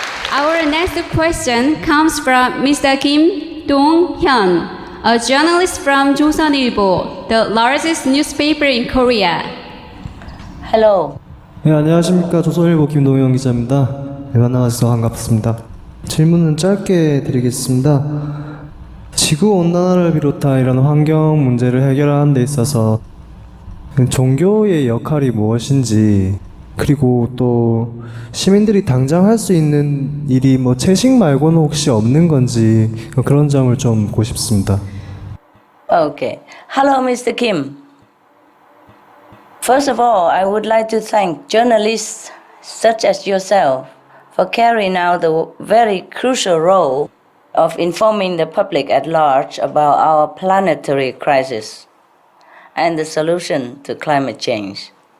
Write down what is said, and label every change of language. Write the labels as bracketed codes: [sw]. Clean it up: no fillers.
[en] Our next question comes from Mr. Kim Dong-hyun, a journalist from Joseon-ilbo, the largest newspaper in Korea. Hello. [ko] 네, 안녕하십니까. 조선일보 김동현 기자입니다. 네, 만나서 반갑습니다. 질문은 짧게 드리겠습니다. 지구온난화를 비롯한 이런 환경 문제를 해결하는 데 있어서 종교의 역할이 무엇인지, 그리고 또 시민들이 당장 할 수 있는 일이 채식 말고는 혹시 없는 건지 그런 점을 좀 보고 싶습니다. [en] Okay. Hello, Mr. Kim. First of all, I would like to thank journalists such as yourself for carrying out the very crucial role of informing the public at large about our planetary crisis and the solution to climate change.